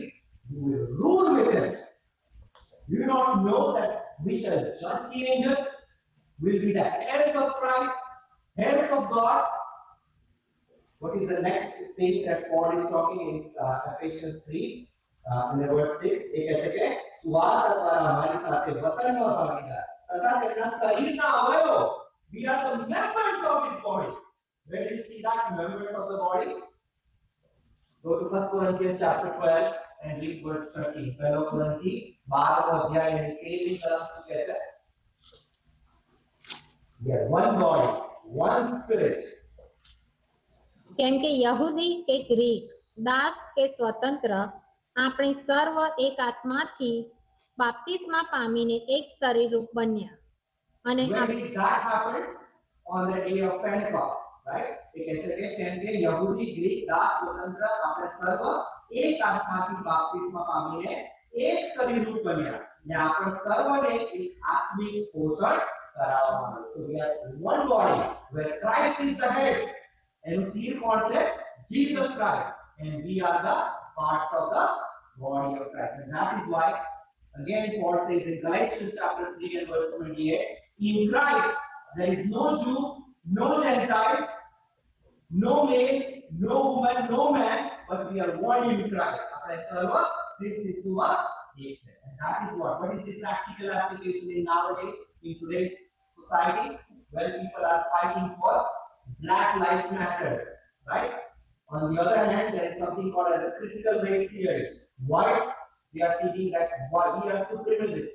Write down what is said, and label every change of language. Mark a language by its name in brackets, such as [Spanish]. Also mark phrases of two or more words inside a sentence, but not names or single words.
[English] You will rule with Him. Do you not know that we shall judge the angels? We'll be the heirs of Christ, heirs of God. What is the next thing that Paul is talking in Ephesians 3, in verse 6? [Gujarati] એ કહે છે કે સુવાર્તા દ્વારા અમારી સાથે વતનમાં ભાગીદાર તથા તેમના શરીરના અવયવો. [English] We are the members of His body. Where do you see that? Members of the body. Go to 1 Corinthians chapter 12 and read verse 13. Fellow Corinthians, [Gujarati] 12 અધ્યાય અને 13 તરફ શું કહે છે? [English] We are one body, one spirit. [Gujarati] કેમ કે યહૂદી કે ગ્રીક, દાસ કે સ્વતંત્ર, આપણે સર્વ એક આત્માથી બાપ્તિસ્મા પામીને એક શરીર રૂપ બન્યા. અને [English] When did that happen? On the day of Pentecost, right? [Gujarati] એ કહે છે કે કેમ કે યહૂદી, ગ્રીક, દાસ, સ્વતંત્ર આપણે સર્વ એક આત્માથી બાપ્તિસ્મા પામીને એક શરીર રૂપ બન્યા. ને આપણે સર્વને એક આત્મિક પોષણ કરાવવાનું. [English] So we are one body where Christ is the head. [Gujarati] એનું શિર કોણ છે? [English] Jesus Christ. And we are the parts of the body of Christ. And that is why, again, Paul says in Galatians chapter 3 and verse 28, in Christ there is no Jew, no Gentile, no male, no woman, no man, but we are one in Christ. [Gujarati] આપણે સર્વ ખ્રિસ્ત ઈસુમાં એક છે. [English] And that is what is the practical application in nowadays, in today's society, where people are fighting for Black Lives Matter, right? On the other hand, there is something called as a critical race theory. Whites, they are thinking that we are supremacists.